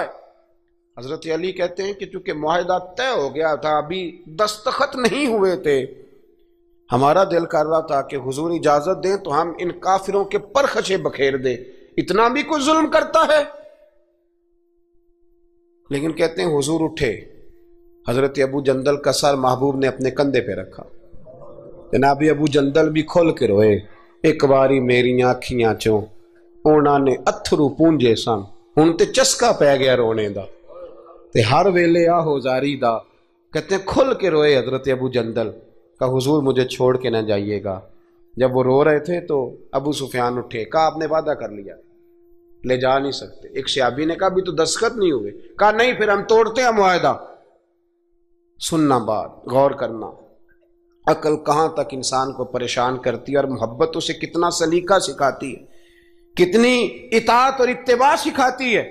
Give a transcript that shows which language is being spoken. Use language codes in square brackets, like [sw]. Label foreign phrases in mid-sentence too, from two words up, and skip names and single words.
[ur] حضرت علی کہتے ہیں کہ چونکہ معاہدہ طے ہو گیا تھا, ابھی دستخط نہیں ہوئے تھے, ہمارا دل کر رہا تھا کہ حضور اجازت دیں تو ہم ان کافروں کے پرخچے بکھیر دیں, اتنا بھی کوئی ظلم کرتا ہے. لیکن کہتے ہیں حضور اٹھے, حضرت ابو جندل کا سر محبوب نے اپنے کندھے پہ رکھا. جناب ابو جندل بھی کھل کے روئے, [pa] ایک باری میری آنکھیاں چوں اونا نے اتھرو پونجے سن, ہن تے چسکا پہ گیا رونے دا, تے ہر ویلے آہو زاری دا. [ur] کہتے ہیں کھل کے روئے حضرت ابو جندل, کہ حضور مجھے چھوڑ کے نہ جائیے گا, جب وہ رو رہے تھے تو ابو سفیان اٹھے، کہا آپ نے وعدہ کر لیا، لے جا نہیں سکتے۔ ایک صحابی نے کہا بھی تو دستخط نہیں ہوئے، کہا نہیں پھر ہم توڑتے ہیں معاہدہ۔ سننا بات، غور کرنا، عقل کہاں تک انسان کو پریشان کرتی ہے اور محبت اسے کتنا سلیقہ سکھاتی ہے، کتنی اطاعت اور اتباع سکھاتی ہے۔